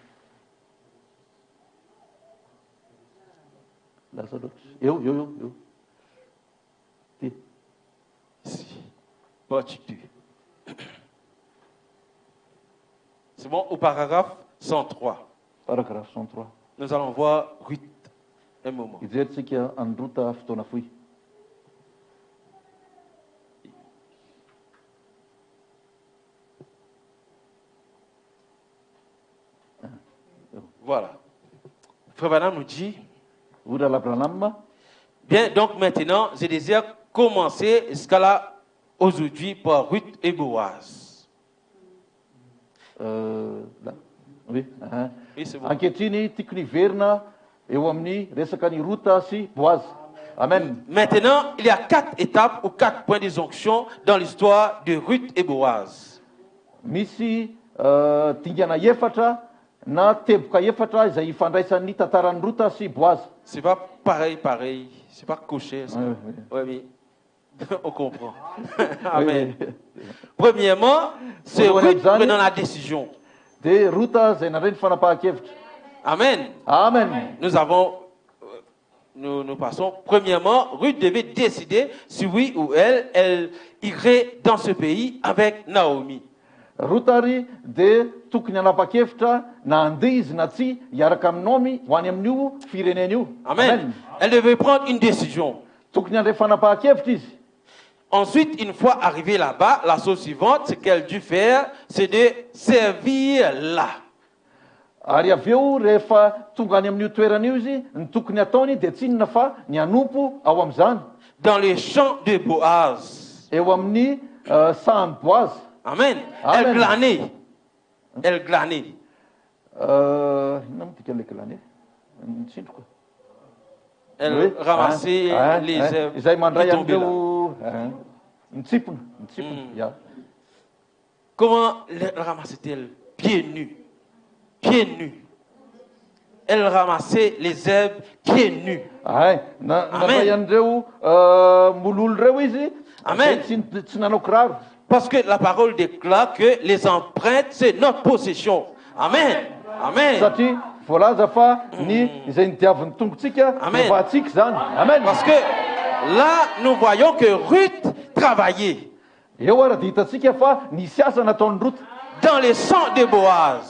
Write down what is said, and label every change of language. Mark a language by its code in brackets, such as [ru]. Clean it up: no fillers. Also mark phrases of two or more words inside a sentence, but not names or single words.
[fr] Lazarus. Eu. Ici. Partie 2. C'est bon, au paragraphe 103. Paragraphe 103. Nous allons voir Ruth un moment. [mg] Ijerentsika any Rota fotoana fohy. [fr] Voilà. Frère Branham nous dit, [mg] Ora Branham. [fr] bien, donc maintenant, je désire commencer jusqu'à là, aujourd'hui, par Ruth et Boaz. Là. Oui. Oui, c'est bon. [mg] Ankehitriny tiako niverina eo amin'ny resaka ny Rota sy Boaz. Amen. [fr] Maintenant, il y a 4 étapes ou 4 points d'injonction dans l'histoire de Ruth et Boaz. [mg] Misy dingana efatra na teboka efatra izay ifandraisan'ny tantaran'ny Rota sy Boaz. [fr] C'est pas pareil. C'est pas coché. Ça. Oui. Ouais, mais on comprend. Amen. Premièrement, c'est Ruth prenant la décision. [mg] Dia Rota izay nandray ny fanapahan-kevitra. Amen. Amen. [fr] Nous passons. Premièrement, Ruth devait décider si oui ou elle irait dans ce pays avec Naomi. [mg] rotary dia tokony hanapa-kevitra na andeha izy na tsy hiaraka aminao ho any amin'io firenena io. Amen. [fr] Elle devait prendre une décision. [mg] Tokony handray fanapa-kevitra izy. [fr] Ensuite, une fois arrivée là-bas, la chose suivante, ce qu'elle dut faire, c'est de servir là. [mg] Ary avy eo rehefa tonga any amin'io toerana io izy, ny tokony ataony dia tsy inona fa ny anompo ao amin'izany. [fr] Dans les champs de Boaz. [mg] Eo amin'ny sahan'i Boaz. Amen. Amen. [fr] Elle glanait. Elle glanait. [mg] Inona moa tika ilay glaner? Nitsindroka. [fr] Elle ramassait les herbes [mg] izay mandray [fr] qui tombaient là. [mg] an'ireo mitsipona. Ya. [fr] Comment elle ramassait-elle? Pieds nus. Pieds nus. Elle ramassait les herbes pieds nus. [mg] Nandray an'ireo mololo reo izy. Amen. Tsy nanao kiraro. [fr] Parce que la parole déclare que les empreintes, c'est notre possession. Amen. Amen. [mg] Satria voalaza fa ny izay nidiavin'ny tongotsika Amen. vatsika zany. Amen. [fr] Parce que là, nous voyons que Ruth travaillait [mg] Eo ara dia hitatsika fa nisy asa nataon'ny Ruth [fr] dans les champs de Boaz,